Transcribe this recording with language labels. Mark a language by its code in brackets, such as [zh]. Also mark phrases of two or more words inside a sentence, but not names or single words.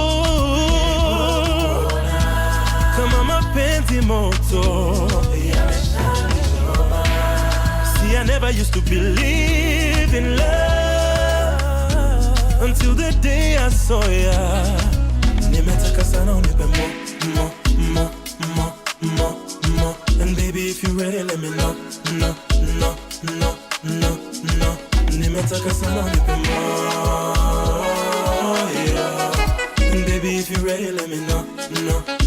[sw] kama mapenzi moto. [en] See, I never used to believe in love until the day I saw ya. [sw] Nimetaka sana unipe more. [en] And baby, if you ready, let me know. No. [sw] Nimetaka sana unipe more, yeah. [en] And baby, if you ready, let me know. No.